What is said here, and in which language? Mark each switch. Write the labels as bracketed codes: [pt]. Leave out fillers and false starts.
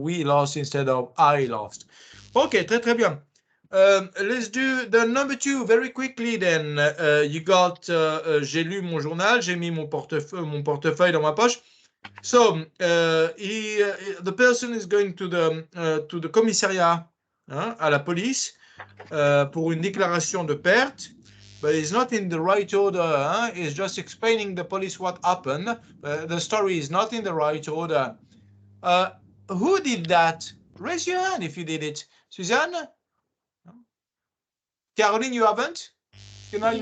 [en] We lost instead of I lost. Ok, très bien. Let's do the number 2 very quickly then. [fr] You got j'ai lu mon journal, j'ai mis mon portefeuille dans ma poche. So the person is going to the commissariat, hein, à la police, pour une déclaration de perte. [en] But it's not in the right order. Huh? It's just explaining the police what happened. The story is not in the right order. Who did that? Raise your hand if you did it. Suzanne? Caroline, you haven't? You know you